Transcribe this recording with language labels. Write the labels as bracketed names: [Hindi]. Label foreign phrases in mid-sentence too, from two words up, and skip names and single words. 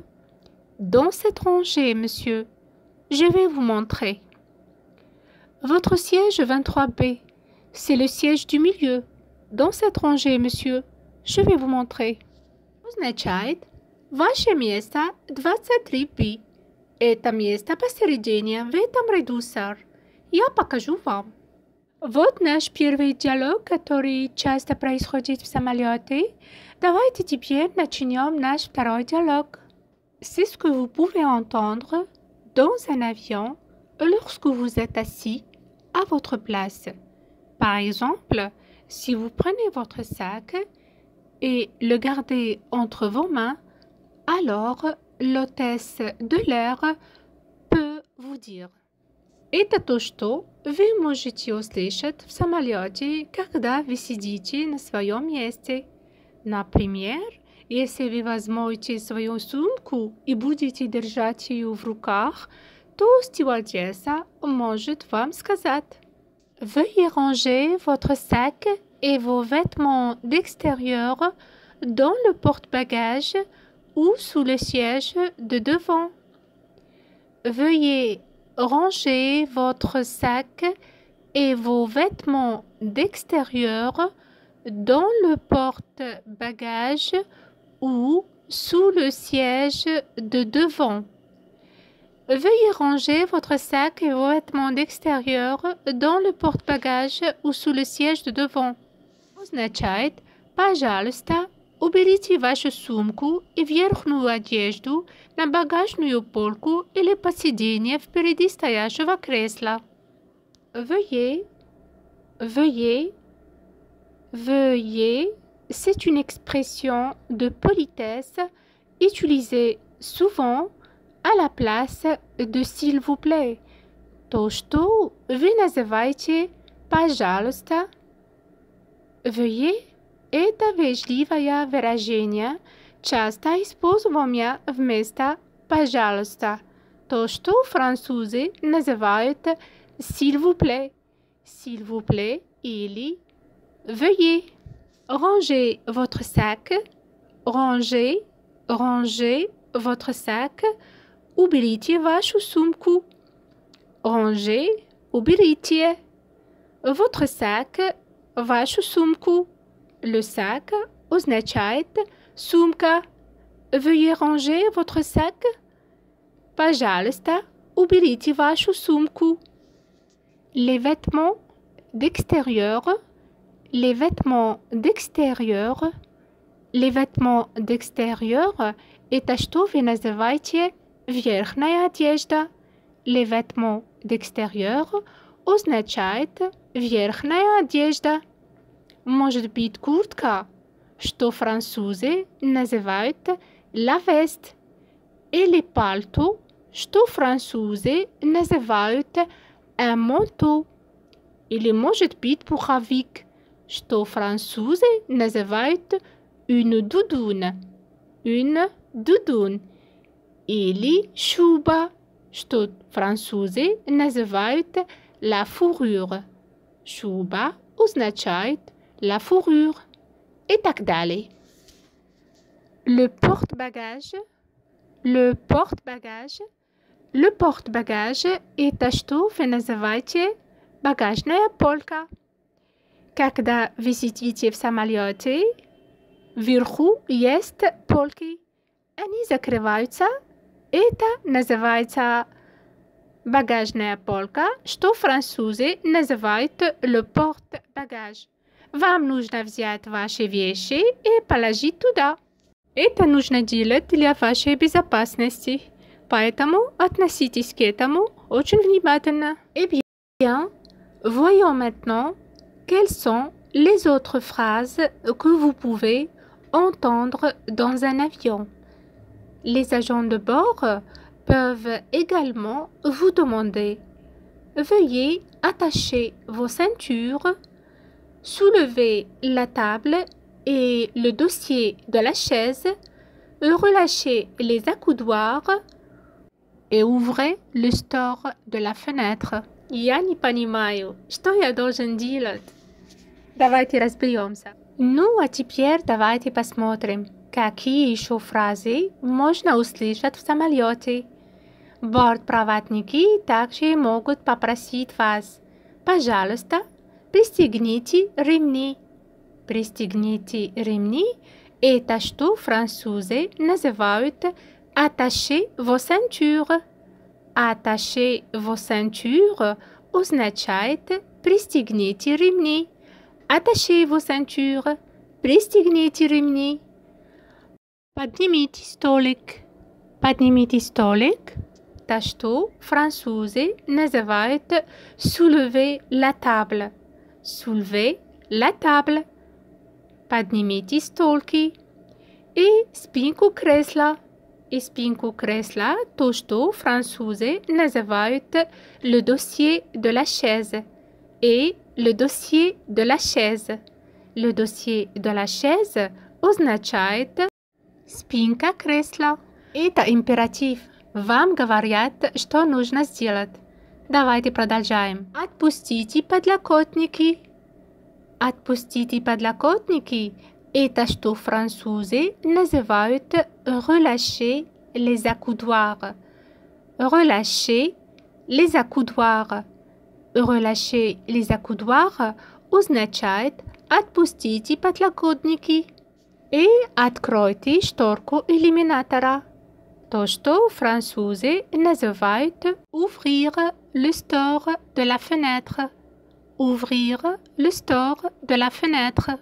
[French] Dans cette rangée, monsieur. Je vais vous montrer. Votre siège 23B. C'est le siège du milieu. Dans cette rangée, monsieur. Je vais vous montrer. [Russian] Означает «Ваше место 23B». Это место посередине в этом ряду, сэр. Я покажу вам. Вот наш первый диалог, который часто происходит в самолете. Давайте теперь начнем наш второй диалог. [French] C'est ce que vous pouvez entendre dans un avion lorsque vous êtes assis à votre place. Par exemple, si vous prenez votre sac et le gardez entre vos mains, alors l'hôtesse de l'air peut vous dire. [Russian] Это то, что вы можете услышать в самолете, когда вы сидите на своем месте. Например, если вы возьмете свою сумку и будете держать ее в руках, то стюардесса может вам сказать: [French] Veuillez ranger votre sac et vos vêtements d'extérieur dans le porte-bagages ou sous le siège de devant. Veuillez ranger votre sac et vos vêtements d'extérieur dans le porte-bagages ou sous le siège de devant. Veuillez ranger votre sac et vos vêtements d'extérieur dans le porte-bagages ou sous le siège de devant. [Russian] Означает: пожалуйста, уберите вашу сумку и верхнюю одежду на багажную полку или под сиденье впереди стоящего кресла. [French] Veuillez, veuillez, veuillez, c'est une expression de politesse utilisée souvent à la place de s'il vous plaît. [Russian] То, что вы называете пожалуйста. Veuillez – это вежливое выражение, часто используемое вместо пожалуйста. То, что французы называют [French] s'il vous plaît. S'il vous plaît или veuillez. Rangez votre sac. Rangez, rangez votre sac. [Russian] Уберите вашу сумку. Rangez, уберите. [French] Votre sac, [Russian] вашу сумку. [French] Le sac [Russian] означает сумка. [French] Veuillez ranger votre sac. [Russian] Пожалуйста, уберите вашу сумку. [French] Les vêtements d'extérieur. Les vêtements d'extérieur. Les vêtements d'extérieur – [Russian] это что вы называете верхняя одежда. [French] Les vêtements d'extérieur [Russian] означает верхняя одежда. Может быть куртка, что французы называют [French] la veste. [Russian] Или пальто, что французы называют [French] un manteau. [Russian] Или может быть пуховик, что французы называют [French] une doudoune. Une doudoune. [Russian] Или шуба, что французы называют [French] la fourrure. [Russian] Шуба означает [French] la fourrure. [Russian] И так далее. [French] Le porte-bagages. Le porte-bagages. Le porte-bagages – [Russian] это что вы называете багажная полка. Когда вы сидите в самолете, вверху есть полки. Они закрываются. Это называется багажная полка, что французы называют [French] le porte-bagages. [Russian] Вам нужно взять ваши вещи и положить туда. Это нужно делать для вашей безопасности. Поэтому относитесь к этому очень внимательно. [French] Eh bien, voyons maintenant quelles sont les autres phrases que vous pouvez entendre dans un avion. Les agents de bord peuvent également vous demander: Veuillez attacher vos ceintures, soulever la table et le dossier de la chaise, relâchez les accoudoirs et ouvrez le store de la fenêtre. [Russian] Я не понимаю, что я должен делать. Давайте разберемся. Ну, а теперь давайте посмотрим, какие еще фразы можно услышать в самолете. Бортпроводники также могут попросить вас: пожалуйста, пристегните ремни. Пристегните ремни – это что французы называют [French] «attachez vos ceintures». «Attachez vos ceintures» [Russian] означает «пристегните ремни». [French] «Attachez vos ceintures» – [Russian] «пристегните ремни». «Поднимите столик». «Поднимите столик» – это что французы называют [French] «soulever la table». «Soulever la table». [Russian] Поднимите столки. И спинку кресла. И спинку кресла – то, что французы называют [French] le dossier de la chaise. Et le dossier de la chaise. Le dossier de la chaise [Russian] означает спинка кресла. Это императив. вам говорят, что нужно сделать. Давайте продолжаем. Отпустите подлокотники. Отпустите подлокотники. Это что французы называют [French] relâcher les accoudoirs. Relâcher les accoudoirs. Relâcher les accoudoirs [Russian] означает отпустите подлокотники и откройте шторку иллюминатора. То, что французы называют [French] ouvrir le store de la fenêtre. Ouvrir le store de la fenêtre.